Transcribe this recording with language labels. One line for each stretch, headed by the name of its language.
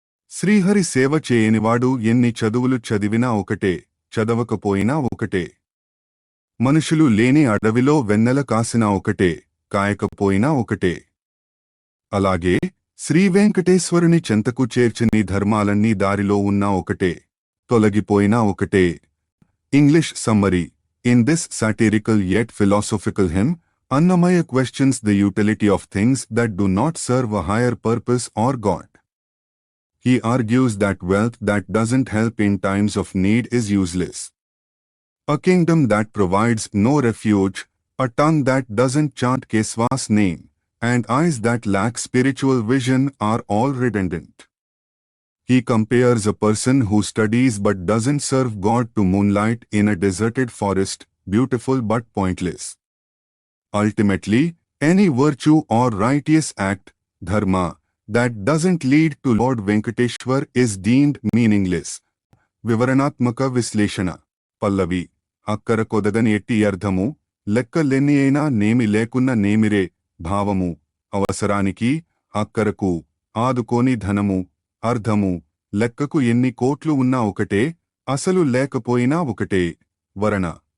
Telugu: శ్రీహరి సేవ చేయనివాడు ఎన్ని చదువులు చదివినా ఒకటే, చదవకపోయినా ఒకటే. మనుషులు లేని అడవిలో వెన్నెల కాసినా ఒకటే, కాయకపోయినా ఒకటే. అలాగే శ్రీవేంకటేశ్వరుని చెంతకు చేర్చని ధర్మాలన్నీ దారిలో ఉన్నా ఒకటే, తొలగిపోయినా ఒకటే. English summary.
English: In this satirical yet philosophical hymn, Annamaya questions the utility of things that do not serve a higher purpose or God. He argues that wealth that doesn't help in times of need is useless. A kingdom that provides no refuge, a tongue that doesn't chant Kesava's name, and eyes that lack spiritual vision are all redundant. He compares a person who studies but doesn't serve God to moonlight in a deserted forest, beautiful but pointless. Ultimately, any virtue or righteous act, dharma, that doesn't lead to Lord Venkateshwar is deemed meaningless.
Telugu: వివరణాత్మక విశ్లేషణ. పల్లవి. అక్కర కొదగని ఎట్టి అర్థము, లెక్కలెన్ని అయినా నేమి లేకున్న నేమిరే భావము. అవసరానికి, అక్కరకు, ఆదుకోని ధనము, అర్థము, లెక్కకు ఎన్ని కోట్లు ఉన్నా ఒకటే, అసలు లేకపోయినా ఒకటే. వరణ.